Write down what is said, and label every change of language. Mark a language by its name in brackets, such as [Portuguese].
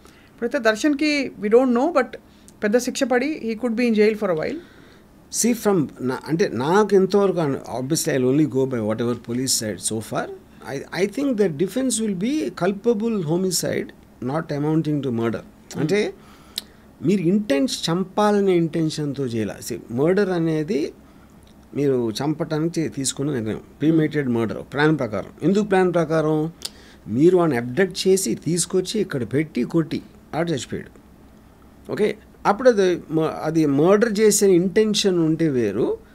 [Telugu] ఇప్పుడైతే దర్శన్కి [English] we don't know, but [Telugu] పెద్ద శిక్ష పడి [English] He could be in jail for a while. See [Telugu] అంటే నాకు ఎంతవరకు, [English] Obviously I only go by whatever police side so far. I think the defense will be culpable homicide, not amounting to murder. [Telugu] అంటే మీరు చంపాలనే ఇంటెన్షన్తో చేయాలి. Murder అనేది మీరు చంపటానికి తీసుకున్న నిర్ణయం, ప్రీమేటెడ్ మర్డర్, ప్లాన్ ప్రకారం. ఎందుకు ప్లాన్ ప్రకారం? మీరు వాడిని అబ్డక్ట్ చేసి తీసుకొచ్చి ఇక్కడ పెట్టి కొట్టి ఆడ చచ్చిపోయాడు. ఓకే, అప్పుడు అది మర్డర్ చేసే ఇంటెన్షన్ ఉంటే వేరు.